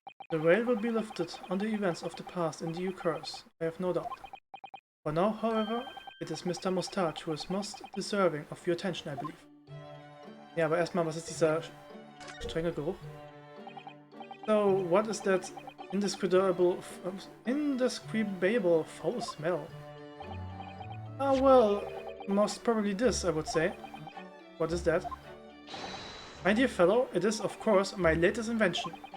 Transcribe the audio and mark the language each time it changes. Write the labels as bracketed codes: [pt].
[en] The veil will be lifted on the events of the past in due course, I have no doubt. For now, however, it is Mr. Moustache who is most deserving of your attention, I believe. [de] Ja, aber erstmal, was ist dieser strenge Geruch? [en] So, what is that indescribable foul smell? Ah, well, most probably this, I would say. What is that? My dear fellow, it is, of course, my latest invention.